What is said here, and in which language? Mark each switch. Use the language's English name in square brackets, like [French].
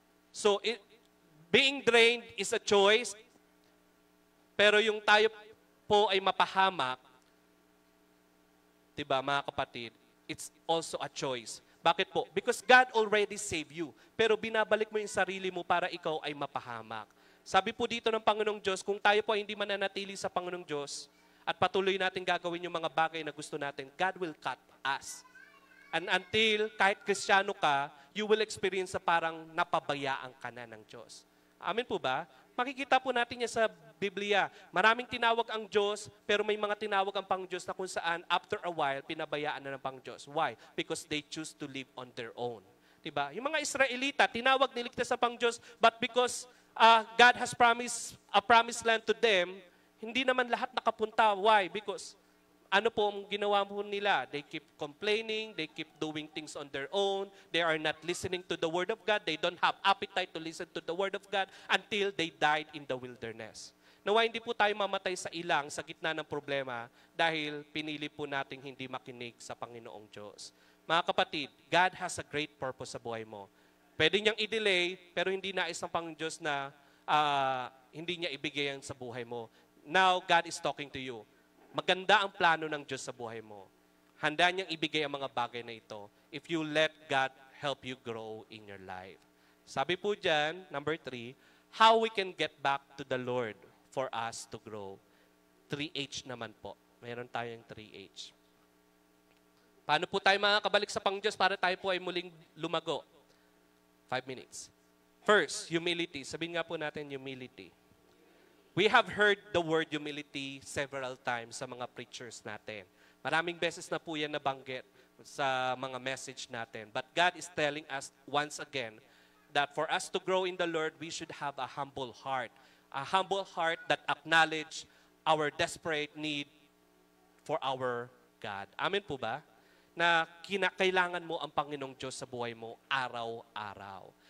[English] So, being drained is a choice, [Filipino] pero yung tayo po ay mapahamak, diba mga kapatid, [English] it's also a choice. [Filipino] Bakit po? [English] Because God already saved you. [Filipino] Pero binabalik mo yung sarili mo para ikaw ay mapahamak. Sabi po dito ng Panginoong Diyos, kung tayo po ay hindi mananatili sa Panginoong Diyos at patuloy natin gagawin yung mga bagay na gusto natin, [English] God will cut us. [Filipino] And until kahit Kristiyano ka, [English] you will experience [Filipino] na parang napabayaan ka na ng Diyos. Amen po ba? Makikita po natin yan sa Biblia. Maraming tinawag ang Diyos, pero may mga tinawag ang Pangdiyos na kung saan, [English] after a while, [Filipino] pinabayaan na ng Pangdiyos. [English] Why? Because they choose to live on their own. [Filipino] Diba? Yung mga Israelita, tinawag, niligtas sa Pangdiyos, [English] but because God has promised a promised land to them, [Filipino] hindi naman lahat nakapunta. [English] Why? Because [Filipino] ano po ang ginawa po nila? [English] They keep complaining, they keep doing things on their own, they are not listening to the Word of God, they don't have appetite to listen to the Word of God until they died in the wilderness. [Filipino] Nawa hindi po tayo mamatay sa ilang, sa gitna ng problema dahil pinili po nating hindi makinig sa Panginoong Diyos. Mga kapatid, [English] God has a great purpose [Filipino] sa buhay mo. Pwede niyang i-delay, pero hindi nais ng Panginoong Diyos na hindi niya ibigay yan sa buhay mo. [English] Now, God is talking to you. [Filipino] Maganda ang plano ng Diyos sa buhay mo. Handa niyang ibigay ang mga bagay na ito [English] if you let God help you grow in your life. [Filipino] Sabi po dyan, [English] number 3, how we can get back to the Lord for us to grow. [Filipino] 3H naman po. Meron tayong 3H. Paano po tayo makakabalik sa Pangdiyos para tayo po ay muling lumago? [English] 5 minutes. First, humility. [Filipino] Sabihin nga po natin, [English] humility. We have heard the word humility several times [Filipino] sa mga preachers natin. Maraming beses na po yan nabanggit sa mga message natin. [English] But God is telling us once again that for us to grow in the Lord, we should have a humble heart. A humble heart that acknowledge our desperate need for our God. [Filipino] Amen po ba? Na kinakailangan mo ang Panginoong Diyos sa buhay mo araw-araw.